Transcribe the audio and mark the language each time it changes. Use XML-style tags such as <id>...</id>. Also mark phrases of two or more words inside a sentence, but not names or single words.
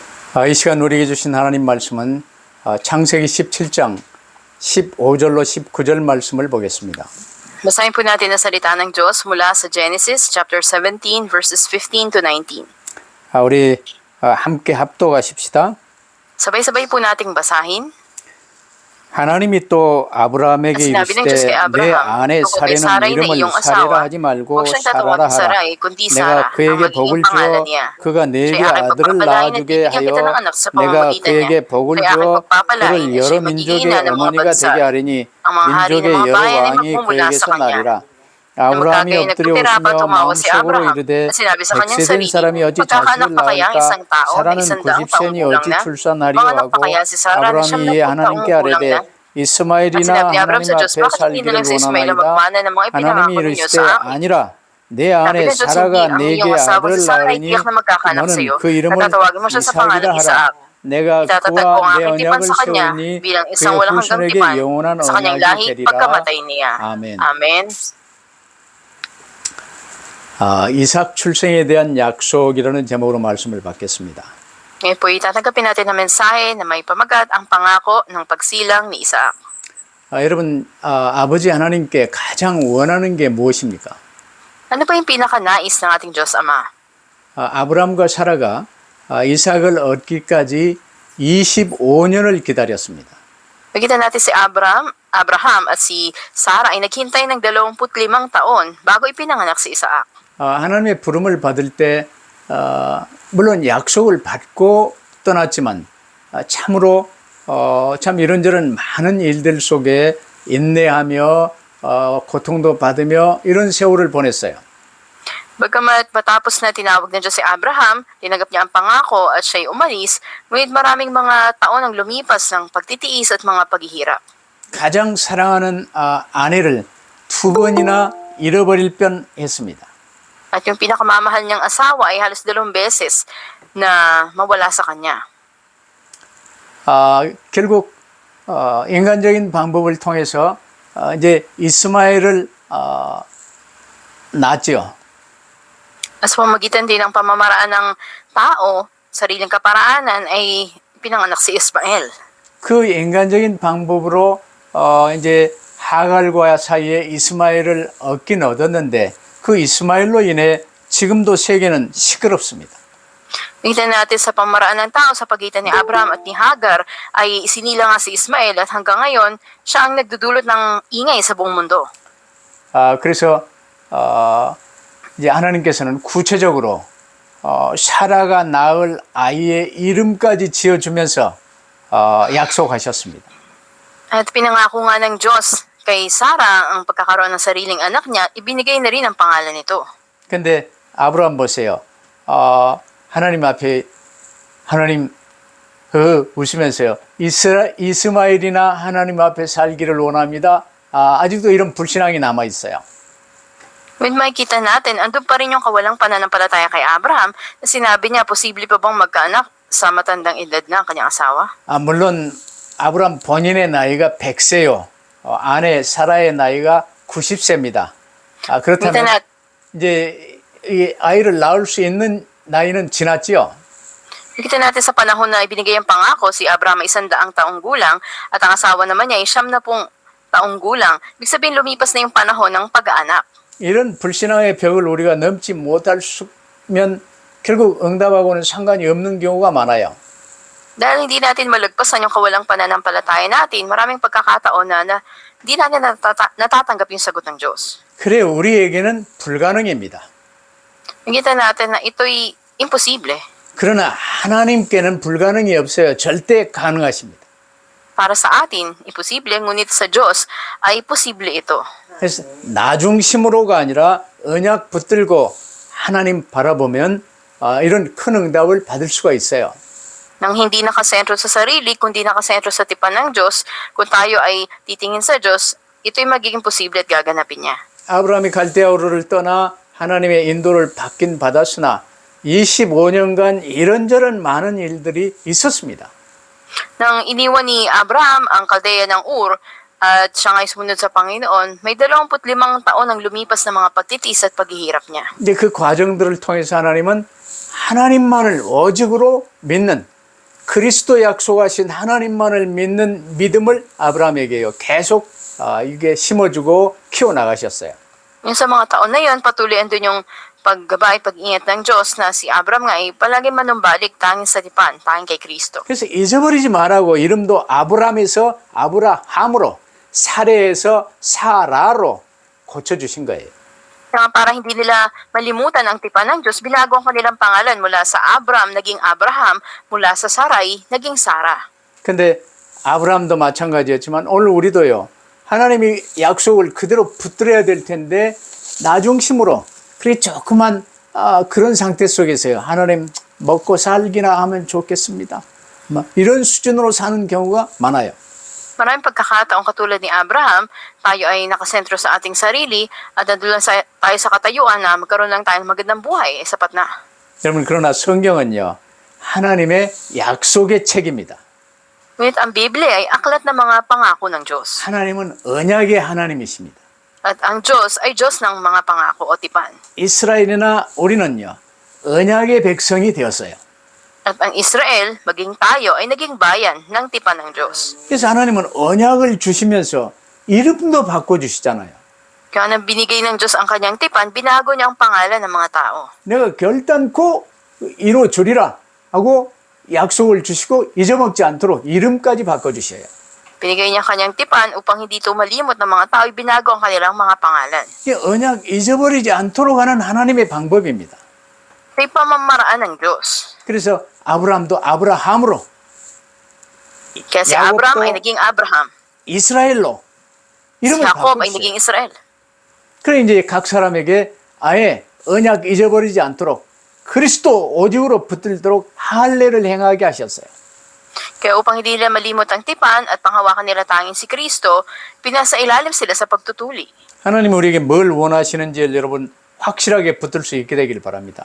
<ko>이 시간 우리에게 주신 하나님 말씀은 창세기 17장 15절로 19절 말씀을 보겠습니다.</ko> <tl>Basahin po natin ang salita ng Diyos mula sa Genesis</tl> <en>chapter 17 verses 15 to 19.</en> <ko>우리 함께 합독하십시다.</ko> <tl>Sabay-sabay po nating basahin.</tl> <ko>하나님이 또 아브라함에게</ko> <tl>Sinabi ng Diyos</tl> <ko>이르시되</ko> <tl>kay</tl> <ko>내</ko> <tl>Abraham,</tl> <ko>아내</ko> <tl>"Tungkol kay</tl> <ko>사례는</ko> <tl>Sarai na</tl> <ko>이름을</ko> <tl>iyong</tl> <ko>사레라</ko> <tl>asawa,</tl> <ko>하지 말고</ko> <tl>huwag siyang</tl> <ko>사라라</ko> <tl>tatawagin</tl> <ko>하라.</ko> <tl>Sarai, kundi</tl> <ko>내가</ko> <tl>Sarah, ang</tl> <ko>그에게 복을</ko> <tl>magiging</tl> <ko>주어</ko> <tl>pangalan niya.</tl> <ko>그가 내게</ko> <tl>Siya'y aking</tl> <ko>아들을</ko> <tl>pagpapalain at</tl> <ko>낳아주게</ko> <tl>bibigyan</tl> <ko>하여</ko> <tl>kita ng anak sa</tl> <ko>내가</ko> <tl>pamamagitan</tl> <ko>그에게</ko> <tl>niya.</tl> <ko>복을</ko> <tl>Siya'y aking</tl> <ko>주어</ko> <tl>pagpapalain</tl> <ko>그를</ko> <tl>at</tl> <ko>여러</ko> <tl>siya'y</tl> <ko>민족의</ko> <tl>magiging ina ng mga</tl> <ko>어머니가</ko> <tl>bansa.</tl> <ko>되게 하리니</ko> <tl>Ang mga hari</tl> <ko>민족의</ko> <tl>ng mga</tl> <ko>여러</ko> <tl>bayan ay</tl> <ko>왕이</ko> <tl>magmumula</tl> <ko>그에게서</ko> <tl>sa kanya.</tl> <ko>나리라.</ko> <tl>Nang</tl> <ko>아브라함이</ko> <tl>magkagayon</tl> <ko>엎드려</ko> <tl>nagpapira pa</tl> <ko>웃으며</ko> <tl>tumawa si</tl> <ko>마음속으로</ko> <tl>Abraham</tl> <ko>이르되</ko> <tl>at sinabi sa kanyang</tl> <ko>100세 된</ko> <tl>sarili,</tl> <ko>사람이 어찌 자식을</ko> <tl>magkakanak pa kaya ang</tl> <ko>낳을까?</ko> <tl>isang tao na</tl> <ko>사라는</ko> <tl>100 taong</tl> <ko>90세니</ko> <tl>gulang</tl> <ko>어찌</ko> <tl>na?</tl> <ko>출산하리요</ko> <tl>Manganak pa</tl> <ko>하고</ko> <tl>kaya si Sarah na</tl> <ko>아브라함이 이에</ko> <tl>100 taong</tl> <ko>하나님께</ko> <tl>gulang na?</tl> <ko>아뢰되</ko> <tl>At</tl> <ko>이스마엘이나</ko> <tl>sinabi ni Abraham</tl> <ko>하나님</ko> <tl>sa Diyos,</tl> <ko>앞에</ko> <tl>bakit hindi na</tl> <ko>살기를</ko> <tl>lang si Ismael ang</tl> <ko>원하나이다.</ko> <tl>magmana ng mga</tl> <ko>하나님이</ko> <tl>ipinangako ninyo</tl> <ko>이르시되</ko> <tl>sa akin?</tl> <ko>아니라 내</ko> <tl>Sabi</tl> <ko>아내</ko> <tl>ng Diyos, hindi</tl> <ko>사라가</ko> <tl>ang</tl> <ko>내게</ko> <tl>iyong asawa</tl> <ko>아들을</ko> <tl>si Sarah ay</tl> <ko>낳으리니</ko> <tl>tiyak na magkakanak sa</tl> <ko>너는</ko> <tl>iyo.</tl> <ko>그 이름을</ko> <tl>Natatawagin mo siya sa</tl> <ko>이삭이라</ko> <tl>pangalang</tl> <ko>하라.</ko> <tl>Isaac.</tl> <ko>내가</ko> <tl>Itatatag ko</tl> <ko>그와</ko> <tl>ang</tl> <ko>내</ko> <tl>aking tipan</tl> <ko>언약을</ko> <tl>sa kanya</tl> <ko>세우니</ko> <tl>bilang</tl> <ko>그의</ko> <tl>isang walang hanggang</tl> <ko>후손에게</ko> <tl>tipan</tl> <ko>영원한</ko> <tl>sa kanyang</tl> <ko>언약이</ko> <tl>lahi</tl> <ko>되리라.</ko> <tl>pagkamatay niya.</tl> <ko>아멘.</ko> <tl>Amen.</tl> <ko>이삭 출생에 대한 약속이라는 제목으로 말씀을 받겠습니다.</ko> <tl>Ngayon po itatanggapin natin ang mensahe na may pamagat ang pangako ng pagsilang ni Isaac.</tl> <ko>여러분, 아버지 하나님께 가장 원하는 게 무엇입니까?</ko> <tl>Ano po yung pinaka-nais ng ating Diyos Ama?</tl> <ko>아브라함과 사라가 이삭을 얻기까지 25년을 기다렸습니다.</ko> <tl>Makita natin si Abraham at si Sarah ay naghintay ng 25 taon bago ipinanganak si Isaac.</tl> <ko>하나님의 부름을 받을 때 물론 약속을 받고 떠났지만 참으로 참 이런저런 많은 일들 속에 인내하며 고통도 받으며 이런 세월을 보냈어요.</ko> <tl>Bagamat matapos na tinawag ng Diyos si Abraham, tinanggap niya ang pangako at siya'y umalis, ngunit maraming mga taon ang lumipas ng pagtitiis at mga paghihirap.</tl> <ko>가장 사랑하는 아내를 2번이나 잃어버릴 뻔했습니다.</ko> <tl>At yung pinakamamahal niyang asawa ay halos 2 beses na mawala sa kanya.</tl> <ko>결국 인간적인 방법을 통해서 이제 이스마엘을 낳았죠.</ko> <tl>As pamagitan din ng pamamaraan ng tao, sariling kaparaanan ay pinanganak si Ismael.</tl> <ko>그 인간적인 방법으로 이제 하갈과 사이에 이스마엘을 얻긴 얻었는데 그 이스마엘로 인해 지금도 세계는 시끄럽습니다.</ko> <tl>Nakita natin sa pamaraan ng tao sa pagitan ni Abraham at ni Hagar ay sinila nga si Ismael at hanggang ngayon siya ang nagdudulot ng ingay sa buong mundo.</tl> <ko>그래서 이제 하나님께서는 구체적으로 사라가 낳을 아이의 이름까지 지어주면서 약속하셨습니다.</ko> <tl>At pinangako nga ng Diyos kay Sarah ang pagkakaroon ng sariling anak niya, ibinigay na rin ang pangalan nito.</tl> <ko>근데 아브라함 보세요. 하나님 앞에 하나님 웃으면서요. 이스마엘이나 하나님 앞에 살기를 원합니다. 아직도 이런 불신앙이 남아 있어요.</ko> <tl>When makikita natin, andun pa rin yung kawalang pananampalataya kay Abraham na sinabi niya, posible pa bang magkaanak sa matandang edad na ang kanyang asawa?</tl> <ko>물론 아브라함 본인의 나이가 100세요. 아내 사라의 나이가 90세입니다. 그렇다면 이제 이 아이를 낳을 수 있는 나이는 지났지요.</ko> <tl>Nakita natin sa panahon na ibinigay ang pangako, si Abraham ay 100 taong gulang at ang asawa naman niya ay 90 taong gulang. Ibig sabihin lumipas na yung panahon ng pag-aanak.</tl> <ko>이런 불신앙의 벽을 우리가 넘지 못하면 결국 응답하고는 상관이 없는 경우가 많아요.</ko> <tl>Dahil hindi natin malagpasan yung kawalang pananampalataya natin, maraming pagkakataon na hindi natin natatanggap yung sagot ng Diyos.</tl> <ko>그래 우리에게는 불가능입니다.</ko> <tl>Nakita natin na ito'y imposible.</tl> <ko>그러나 하나님께는 불가능이 없어요. 절대 가능하십니다.</ko> <tl>Para sa atin, imposible, ngunit sa Diyos ay posible ito.</tl> <ko>그래서 나 중심으로가 아니라 언약 붙들고 하나님 바라보면 이런 큰 응답을 받을 수가 있어요.</ko> <tl>Nang hindi nakasentro sa sarili, kundi nakasentro sa tipan ng Diyos, kung tayo ay titingin sa Diyos, ito'y magiging posible at gaganapin niya.</tl> <ko>아브라함이 갈대아우르를 떠나 하나님의 인도를 받긴 받았으나 25년간 이런저런 많은 일들이 있었습니다.</ko> <tl>Nang iniwan ni Abraham ang Kaldea ng Ur at siya nga'y sumunod sa Panginoon, may 25 taon ang lumipas na mga pagtitiis at paghihirap niya.</tl> <ko>이제 그 과정들을 통해서 하나님은 하나님만을 오직으로 믿는 그리스도 약속하신 hana님만을 믿는 믿음을 아브라함에게요 계속 이게 심어주고 키워나가셨어요.</ko> <tl>Yung sa mga taon na yun, patuloy andun yung paggabay, pag-ingat ng Diyos na si Abraham nga ay palagi manumbalik tanging sa tipan, tanging kay Kristo.</tl> <ko>그래서 잊어버리지 말라고 이름도 아브람에서 아브라함으로 사레에서 사라로 고쳐주신 거예요.</ko> <tl>Kaya para hindi nila malimutan ang tipan ng Diyos, binago ang kanilang pangalan mula sa Abram, naging Abraham, mula sa Sarai, naging Sarah.</tl> <ko>근데 아브라함도 마찬가지였지만 오늘 우리도요. 하나님이 약속을 그대로 붙들어야 될 텐데 나중심으로 그래 조그만 그런 상태 속에서요. 하나님 먹고 살기나 하면 좋겠습니다. 이런 수준으로 사는 경우가 많아요.</ko> <tl>Maraming pagkakataong katulad ni Abraham, tayo ay nakasentro sa ating sarili at nadulan tayo sa katayuan na magkaroon lang tayo ng magandang buhay, sapat na.</tl> <ko>여러분 그러나 성경은요. 하나님의 약속의 책입니다.</ko> <tl>Ngunit ang Biblia ay aklat ng mga pangako ng Diyos.</tl> <ko>하나님은 언약의 하나님이십니다.</ko> <tl>At ang Diyos ay Diyos ng mga pangako o tipan.</tl> <ko>이스라엘이나 우리는요. 언약의 백성이 되었어요.</ko> <tl>At ang Israel, maging tayo, ay naging bayan ng tipan ng Diyos.</tl> <ko>그래서 하나님은 언약을 주시면서 이름도 바꿔주시잖아요.</ko> <tl>Kaya nang binigay ng Diyos ang kanyang tipan, binago niya ang pangalan ng mga tao.</tl> <ko>내가 결단코 이루어주리라 하고 약속을 주시고 잊어먹지 않도록 이름까지 바꿔주셔요.</ko> <tl>Binigay niya ang kanyang tipan upang hindi ito malimot ng mga tao, binago ang kanilang mga pangalan.</tl> <ko>이게 언약 잊어버리지 않도록 하는 하나님의 방법입니다.</ko> <tl>Ito'y pamamaraan ng Diyos.</tl> <ko>그래서 아브라함도 아브라함으로</ko> <tl>Kaya si</tl> <ko>Yakob</ko> <tl>Abraham to- ay naging Abraham.</tl> <ko>이스라엘로</ko> <tl>Si</tl> <ko>이름을</ko> <tl>Jacob ay</tl> <ko>바꿨어요.</ko> <tl>naging Israel.</tl> <ko>그래 이제 각 사람에게 아예 언약 잊어버리지 않도록 그리스도 오직으로 붙들도록 할례를 행하게 하셨어요.</ko> <tl>Kaya upang hindi nila malimot ang tipan at panghawakan nila tanging si Kristo, pinasa ilalim sila sa pagtutuli.</tl> <ko>하나님 우리에게 뭘 원하시는지 여러분 확실하게 붙들 수 있게 되길 바랍니다.</ko>